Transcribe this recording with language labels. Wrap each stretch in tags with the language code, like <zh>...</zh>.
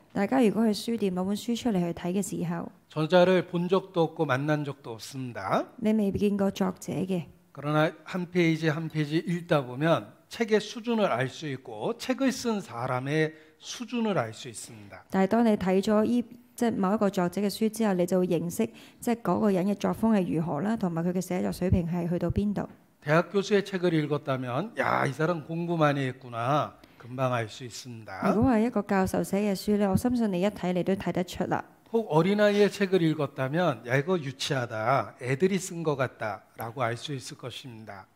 <yue>大家如果去書店攞本書出嚟去睇嘅時候，</yue> <ko>저자를 본 적도 없고 만난 적도 없습니다.</ko> <yue>你未見過作者嘅，</yue> <ko>그러나 한 페이지 한 페이지 읽다 보면 책의 수준을 알 수 있고 책을 쓴 사람의 수준을 알 수 있습니다.</ko> <yue>但係當你睇咗即係某一個作者嘅書之後，你就會認識即係嗰個人嘅作風係如何啦，同埋佢嘅寫作水平係去到邊度。</yue> <ko>대학 교수의 책을 읽었다면 야, 이 사람 공부 많이 했구나. 금방 알 수</ko> <yue>如</yue> <ko>있습니다.</ko> <yue>果係一個教授寫嘅書咧，我相信你一睇你都睇得出啦。</yue> <ko>혹 어린아이의 책을 읽었다면 야, 이거 유치하다. 애들이 쓴 것 같다라고 알 수 있을 것입니다.</ko>